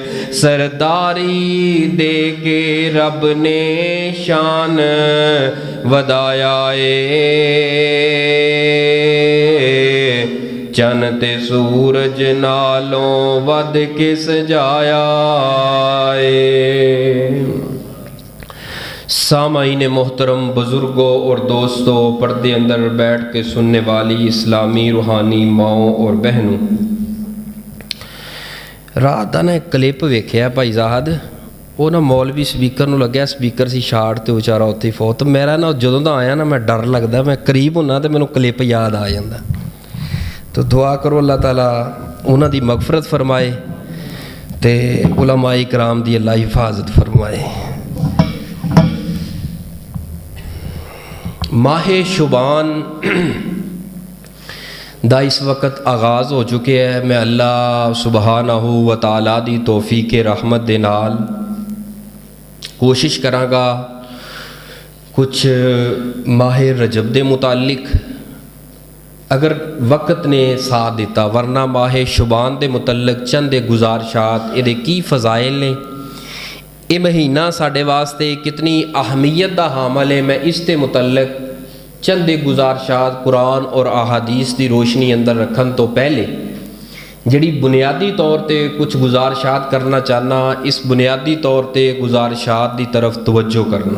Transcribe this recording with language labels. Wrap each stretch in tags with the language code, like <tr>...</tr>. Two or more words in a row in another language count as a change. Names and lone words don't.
<pa>ਸਰਦਾਰੀ ਦੇ ਕੇ ਰੱਬ ਨੇ ਸ਼ਾਨ ਵਧਾਇਆ ਏ, ਚੰਨ ਤੇ ਸੂਰਜ ਨਾਲੋਂ ਵੱਧ ਕੇ ਸਜਾਇਆ ਏ।</pa> <ur>سامعین محترم، بزرگوں اور دوستوں، پردے اندر بیٹھ کے سننے والی اسلامی روحانی ماؤں اور بہنوں,</ur> <pa>ਰਾਤ ਕਾ ਨਾ ਏਕ ਕਲਿੱਪ ਵੇਖਿਆ ਭਾਈ ਜਾਹਿਦ, ਵੋ ਨਾ ਮੌਲਵੀ ਸਪੀਕਰ ਨੂੰ ਲੱਗਿਆ, ਸਪੀਕਰ ਸੀ ਸ਼ਾਰਟ ਤੇ ਬੇਚਾਰਾ ਉੱਥੇ ਫ਼ੌਤ। ਮੇਰਾ ਨਾ ਜਦੋਂ ਦਾ ਆਇਆ ਨਾ ਮੈਂ ਡਰ ਲਗਦਾ, ਮੈਂ ਕਰੀਬ ਹੁੰਨਾ ਤੇ ਮੈਨੂੰ ਕਲਿੱਪ ਯਾਦ ਆ ਜਾਂਦਾ। ਤੋ ਦੁਆ ਕਰੋ ਅੱਲਾਹ ਤਾਲਾ ਉਨ੍ਹਾਂ ਦੀ ਮਗ਼ਫ਼ਿਰਤ ਫ਼ਰਮਾਏ ਤੇ ਉਲਮਾਏ ਕਰਾਮ ਦੀ ਅੱਲਾਹ ਹਿਫ਼ਾਜ਼ਤ ਫ਼ਰਮਾਏ। ਮਾਹੇ ਸ਼ਾਬਾਨ ਦਾ ਇਸ ਵਕ਼ਤ ਆਗ਼ਾਜ਼ ਹੋ ਚੁਕੇ ਹੈਂ। ਮੈਂ ਅੱਲਾਹ ਸੁਬਹਾਨਹੂ ਵ ਤਆਲਾ ਦੀ ਤੌਫ਼ੀਕ ਰਹਿਮਤ ਦੇ ਨਾਲ کوشش کراں گا کچھ ماہ رجب دے متعلق اگر وقت نے ساتھ دیتا، ورنہ ماہ شعبان دے متعلق چند گزارشات، یہ کی فضائل نے، یہ مہینہ ساڈے واسطے کتنی اہمیت دا حامل ہے، میں اس دے متعلق چند گزارشات قرآن اور احادیث دی روشنی اندر رکھن تو پہلے جڑی بنیادی طور تے کچھ گزارشات کرنا چاہنا، اس بنیادی طور تے گزارشات دی طرف توجہ کرنا۔</pa>